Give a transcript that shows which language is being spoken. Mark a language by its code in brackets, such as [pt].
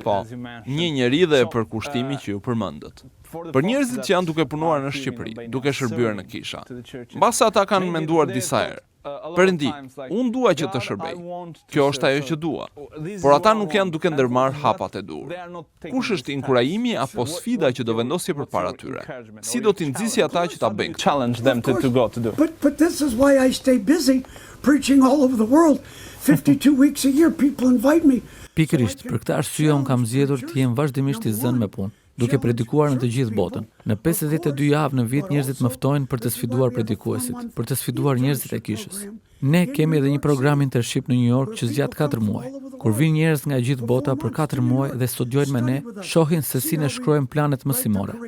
[sq] Po, një njeri dhe përkushtimi që ju përmendët. Për njerëzit që janë duke punuar në Shqipëri, duke shërbyer në kisha, mbas ata kanë menduar disa herë: "Perëndi, unë dua që të shërbej. Kjo është ajo që dua." Por ata nuk janë duke ndërmarr hapat e dur. Kush është inkurajimi apo sfida që do vendosje përpara tyre? Si do t'i nxjisje ata që ta bëjnë? [en] Challenge them to go to do. But this is why I stay busy preaching all over the world. 52 weeks a year people invite me. [sq] Pikërisht, për këtë arsye unë kam zgjedhur të jem vazhdimisht i zënë me punë. duke predikuar në të gjithë botën. Në 52 javë në vit njerëzit më ftojnë për të sfiduar predikuesit, për të sfiduar njerëzit e kishës. Ne kemi edhe një program internship në New York që zgjat 4 muaj. Kur vinë njerëz nga gjithë bota për 4 muaj dhe studiojnë me ne, shohin se si ne shkruajmë planet mësimore.